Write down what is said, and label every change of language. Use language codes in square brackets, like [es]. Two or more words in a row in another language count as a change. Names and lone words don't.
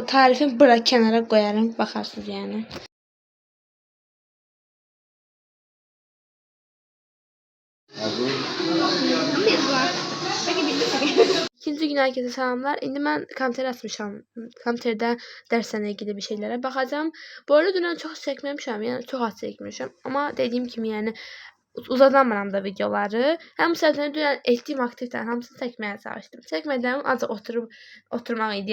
[tr] Tarifini bırak kenara koyarım. Bakarsınız yani. İkinci gün herkese selamlar. [az] İndi mən kompüter açmışam. Kompüterdə dərslə ilgili bir şeylərə baxacağım. Bu arada dünən çox çəkməmişəm. Yəni çox az çəkmişəm. Amma dediyim kimi yəni uzadamıram da videoları. Həm səbəbdən dünən etdiyim aktivitələrin hamısını çəkməyə çalışdım. Çəkmədiyim ancaq oturmaq idi.